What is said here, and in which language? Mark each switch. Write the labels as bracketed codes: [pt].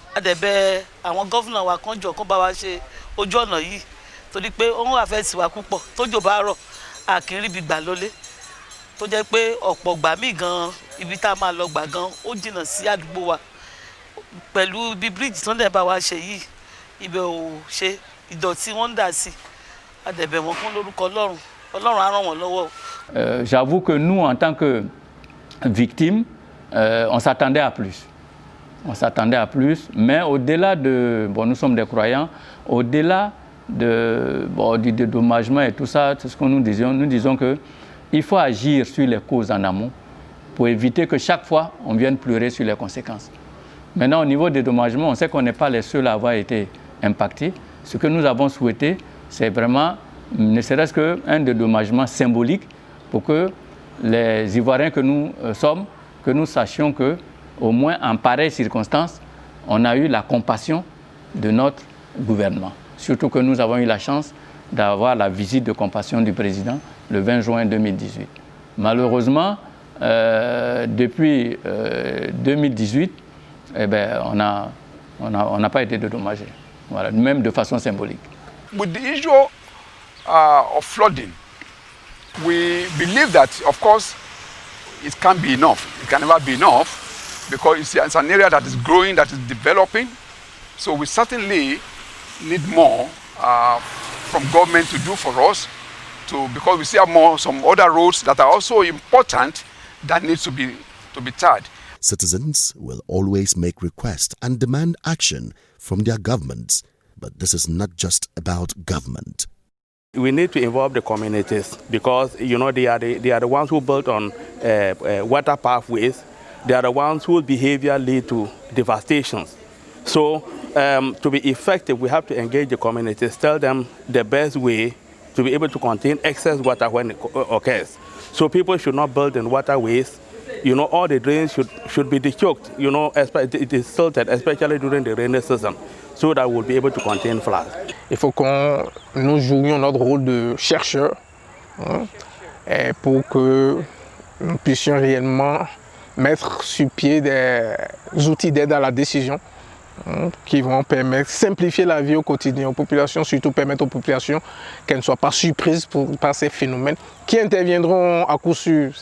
[yo] A dẹ̀ bẹ̀ àwọn gọ́fúnà wa kan jọ kán bá wa ṣe ojú ọ̀nà yìí torí pé ó ń wà fẹ́ tiwa púpọ̀ tójò bá rọ̀ a kì í rí ibi gbà lólé tó jẹ́ pé ọ̀pọ̀ gbà míì gan ibi tá a máa lọ gbà gan ó jìnnà sí àdúgbò wa pẹ̀lú bí bíríìjì tó ń dẹ̀ bá wa ṣe yìí ibẹ̀ ò ṣe ìdọ̀tí wọ́n ń dà sí a dẹ̀ bẹ̀ wọ́n kún lórúkọ Ọlọ́run Ọlọ́run á ràn wọ́n lọ́wọ́. [fr] J'avoue que nous, en tant que victimes, on s'attendait à plus. On s'attendait à plus, mais au-delà de... Bon, nous sommes des croyants, au-delà du dédommagement et tout ça, c'est ce que nous disons qu'il faut agir sur les causes en amont pour éviter que chaque fois, on vienne pleurer sur les conséquences. Maintenant, au niveau des dédommagements, on sait qu'on n'est pas les seuls à avoir été impactés. Ce que nous avons souhaité, c'est vraiment, ne serait-ce qu'un dédommagement symbolique pour que les Ivoiriens que nous sommes, que nous sachions qu'au moins en pareille circonstance, on a eu la compassion de notre gouvernement. Surtout que nous avons eu la chance d'avoir la visite de compassion du président le 20 juin 2018. Malheureusement, depuis 2018, on n'a pas été dédommagé, voilà, même de façon symbolique. [en] With the issue of flooding, we believe that, of course, it can't be enough. It can never be enough because it's an area that is growing, that is developing. So we certainly need more from government to do for us, because we see some other roads that are also important that needs to be tarred. Citizens will always make requests and demand action from their governments, but this is not just about government. We need to involve the communities because they are the ones who built on water pathways. They are the ones whose behavior lead to devastations. So to be effective, we have to engage the communities, tell them the best way to be able to contain excess water when it occurs. So people should not build in waterways. All the drains should be de-choked. It is silted, especially during the rainy season, so that we'll be able to contain floods. [fr] Il faut que nous jouions notre rôle de chercheurs pour que nous puissions réellement mettre sur pied des outils d'aide à la décision qui vont permettre de simplifier la vie au quotidien aux populations, surtout permettre aux populations qu'elles ne soient pas surprises par ces phénomènes qui interviendront à coup sûr.